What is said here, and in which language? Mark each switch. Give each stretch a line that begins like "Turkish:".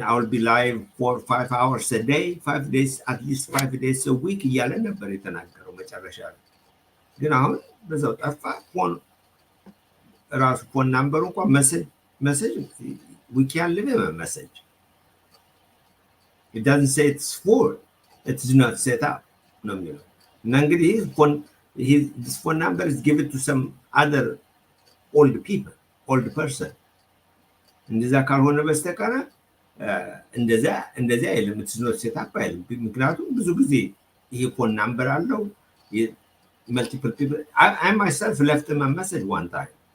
English: I will be live 4 or 5 hours a day, 5 days, at least 5 days a week
Amharic: እያለ ነበር የተናገረው መጨረሻ ላይ። ግን አሁን በዛው ጠፋ። ራሱ ፎን ናምበሩ እንኳን
English: message we can't leave him a message. It doesn't say it's full. It's not set up. No,
Amharic: እና እንግዲህ
English: his phone number is given to some other old person.
Amharic: እንደዛ ካልሆነ በስተቀር እንደዛ አይልም።
English: it's not set up
Amharic: አይልም። ምክንያቱም ብዙ ጊዜ ይሄ ፎን ናምበር አለው
English: multiple people. I myself left him a message one time.